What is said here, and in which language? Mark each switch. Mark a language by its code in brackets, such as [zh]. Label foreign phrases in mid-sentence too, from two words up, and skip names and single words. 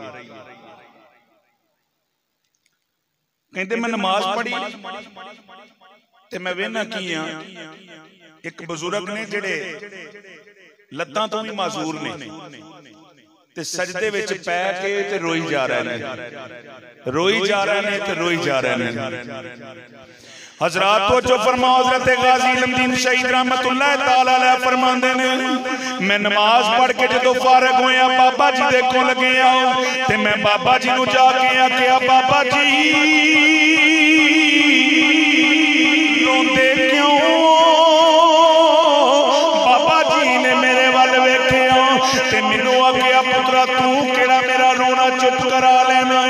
[pa] کہندے میں نماز پڑھی تے میں ویکھنا کی ہاں، ایک بزرگ نے جیڑے لتاں توں بھی معذور نیں تے سجدے وچ پے کے تے روئی جا رہے نیں، روئی جا رہے نیں تے روئی جا رہے نیں. حضرات تو جو فرماؤ، حضرت غازی علم الدین شہید [ar] رحمة الله تعالى عليه [pa] فرماندے نیں میں نماز پڑھ کے جدوں فارغ ہویا بابا جی دے کول گیا تے میں بابا جی نوں جاکے آکھیا، بابا جی روندے کیوں? بابا جی نے میرے ول ویکھیا تے مینوں آکھیا، پترا تو کیڑا میرا رونا چپ کرا لینا ہے.